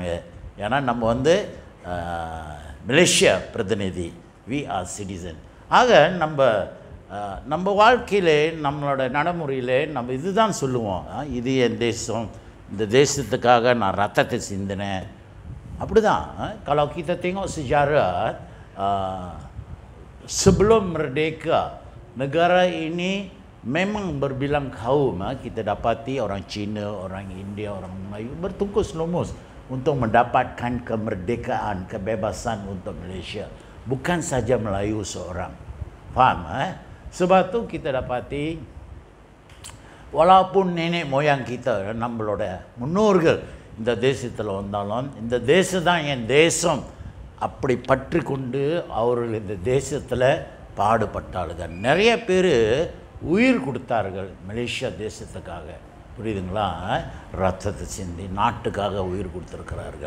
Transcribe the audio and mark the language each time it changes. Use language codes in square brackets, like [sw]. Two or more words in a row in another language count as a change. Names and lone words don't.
[ta] ஏன்னா நம்ம மலேசியா பிரதிநிதி, [en] we are citizen. [ta] ஆக நம்ம வாழ்க்கையிலே நம்மளோட நடைமுறையிலே நம்ம இதுதான் சொல்லுவோம், இது என் தேசம், இந்த தேசத்துக்காக நான் ரத்தத்தை சிந்தினேன். அப்படிதான். [ms] Kalau kita tengok sejarah sebelum merdeka, negara ini memang berbilang kaum. Kita dapati orang Cina, orang India, orang Melayu bertungkus lumus untuk mendapatkan kemerdekaan, kebebasan untuk Malaysia. Bukan saja Melayu seorang. Faham? Sebab tu kita dapati walaupun nenek moyang kita, [ta] நம்மளோட முன்னோர்கள் இந்த தேசத்தில் வந்தாலும் இந்த தேசம் தான் என் தேசம் அப்படி பற்றி கொண்டு அவர்கள் இந்த தேசத்தில் பாடுபட்டார்கள். நிறைய பேர் உயிர் கொடுத்தார்கள் மலேசியா தேசத்துக்காக. புரியுதுங்களா? ரத்தத்தை சிந்தி நாட்டுக்காக உயிர் கொடுத்துருக்கிறார்கள்.